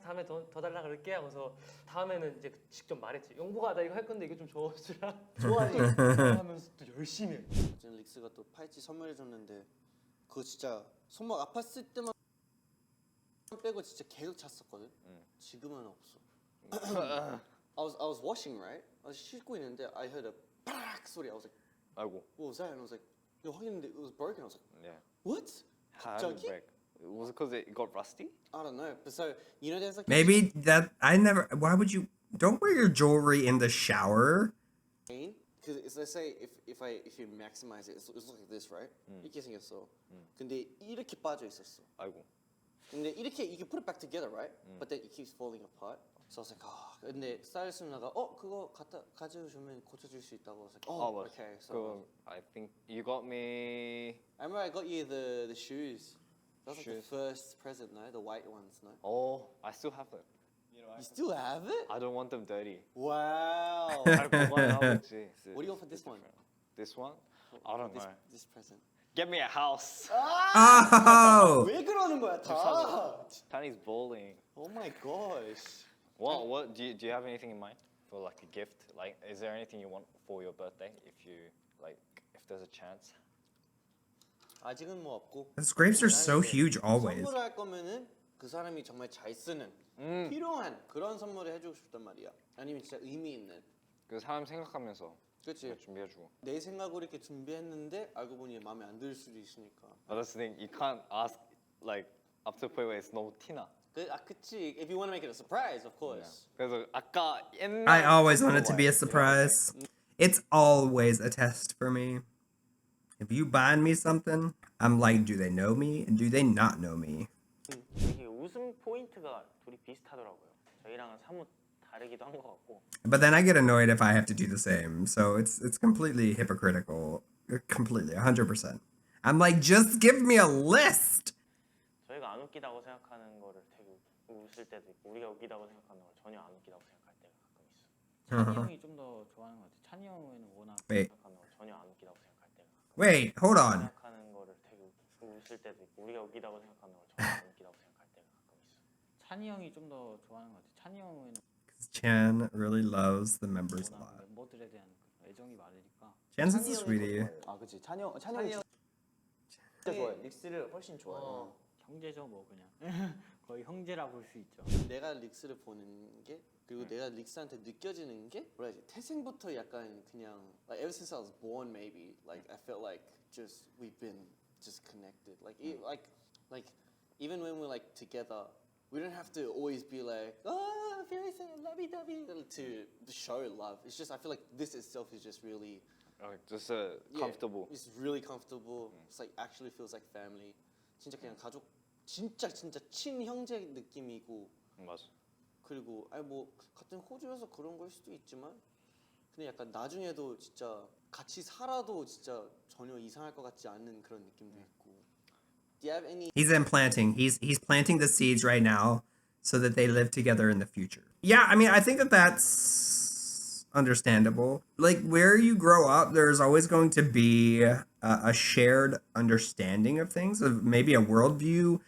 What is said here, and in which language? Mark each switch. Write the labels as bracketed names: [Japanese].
[Korean] 다음에 더 달라 그럴게 하면서 다음에는 이제 직접 말했지. 영보가 나 이거 할 건데 이거 좀 줘주라. 좋아하지. 하면서 또 열심히 해. 저는 릭스가 또 팔찌 선물해줬는데 그거 진짜 손목 아팠을 때만 빼고 진짜 계속 찼었거든. 지금은 없어. [English] I was washing, right? I was [Korean] 씻고 있는데 [English] I heard a [Korean] 팍 소리. [English] I was like, [Korean] 아이고. [English] what was that? And I was like, [Korean] 야, 확인했는데 [English] it was broken. I was like, Yeah. what? How did it [Korean] 갑자기? [English] break? Was it because it got rusty? I don't know. But so you know, there's like Maybe that I never. Why would you? Don't wear your jewelry in the shower. because let's say if you maximize it, it's like this, right? [Korean] 이렇게 생겼어. 근데 이렇게 빠져 있었어. 아이고. 근데 이렇게 [English] you can put it back together, right? But then it keeps falling apart. So I was like, [Korean] 근데 스타일리스트 누나가 그거 가져주면 고쳐줄 수 있다고. [English] I was like, [Korean] 맞아. [English] okay. So 그 I think you got me. I remember I got you the shoes. That was like the Shoes. first present, no? The white ones, no? Oh, I still have them. You still have it? I don't want them dirty. Wow. [Korean] 잘 보관하고 있지. [English] What do you want for this one? This one? I don't know. This present. Get me a house. Oh, [Korean] 왜 그러는 거야 다? [English] Chinese bowling. Oh my gosh. What do you have anything in mind for like a gift? Like, is there anything you want for your birthday? If there's a chance. [Korean] 아직은 뭐 없고. [English] those grapes are so huge always. [Korean] 선물할 거면은 그 사람이 정말 잘 쓰는 필요한 그런 선물을 해주고 싶단 말이야. 아니면 진짜 의미 있는. 그 사람 생각하면서 그렇지. 준비해주고. 내 생각으로 이렇게 준비했는데 알고 보니 마음에 안 들 수도 있으니까. [English] But that's the thing. You can't ask like up to the point where it's [Korean] 너무 티나. 그치. [English] If you want to make it a surprise, of course. [Korean] 그래서 아까 옛날. [English] I always want it to be a surprise. It's always a test for me. If you buy me something, I'm like, do they know me and do they not know me? [Korean] 이게 웃음 포인트가 둘이 비슷하더라고요. 저희랑은 사뭇 다르기도 한 것 같고. [English] But then I get annoyed if I have to do the same. So it's completely hypocritical. Completely, 100%. I'm like, just give me a list. [Korean] 저희가 안 웃기다고 생각하는 거를 되게 웃을 때도 있고 우리가 웃기다고 생각하는 걸 전혀 안 웃기다고 생각할 때가 가끔 있어. 찬이 형이 좀 더 좋아하는 것 같아. 찬이 형은 워낙 [English] Wait, [Korean] 생각하는 걸 전혀 안 웃기다고 생각할 때가 가끔 [English] wait, hold on. [Korean] 생각하는 거를 되게 웃을 때도 있고 우리가 웃기다고 생각하는 걸 전혀 안 웃기다고 생각할 때가 가끔 있어. 찬이 형이 좀 더 좋아하는 것 같아. 찬이 형은 [English] Chan really loves the members a [Korean] 워낙 [English] lot. [Korean] 멤버들에 대한 그 애정이 많으니까. [English] Chan's a sweetie. [Korean] 아 그치 찬이 형이 진짜 좋아해. 릭스를 훨씬 좋아해. 형제죠 뭐 그냥. 거의 형제라 볼 수 있죠. 내가 릭스를 보는 게 그리고 내가 릭스한테 느껴지는 게 뭐라 해야지 태생부터 약간 그냥 [English] like ever since I was born maybe like I felt like just we've been just connected like like even when we're like together we don't have to always be like Felix lovey-dovey to show love. It's just I feel like this itself is just really just comfortable. It's really comfortable. It's like actually feels like family. [Korean] 진짜 그냥 가족 진짜 친형제 느낌이고 맞아. 그리고 아니 뭐 같은 호주여서 그런 걸 수도 있지만 근데 약간 나중에도 진짜 같이 살아도 진짜 전혀 이상할 것 같지 않은 그런 느낌도 있고. [English] Do you have any? He's implanting. He's planting the seeds right now so that they live together in the future. Yeah, I mean, I think that's understandable. Like where you grow up, there's always going to be a shared understanding of things, of maybe a worldview.